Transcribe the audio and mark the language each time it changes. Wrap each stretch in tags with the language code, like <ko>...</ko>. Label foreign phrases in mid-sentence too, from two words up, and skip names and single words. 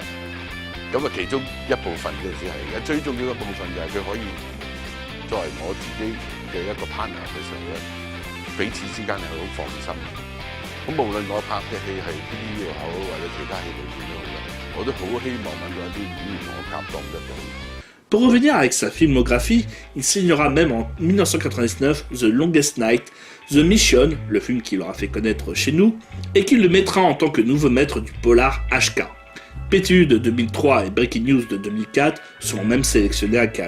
<yue>咁其中一部分嘅只係嘅，最重要嘅部分就係佢可以作為我自己嘅一個 partner 嘅時候咧，彼此之間係好放心。咁無論我拍嘅戲係 PTU 又好，或者其他戲裏邊都好啦，我都好希望揾到一啲演員同我夾檔得到。</yue> <fr>Pour revenir avec sa filmographie, il signera même en 1999 The Longest Night, The Mission, le film qui l'aura fait connaître chez nous, et qui le mettra en tant que nouveau maître du polar HK. PTU de 2003 et Breaking News de 2004 seront même sélectionnés à Cannes.</fr>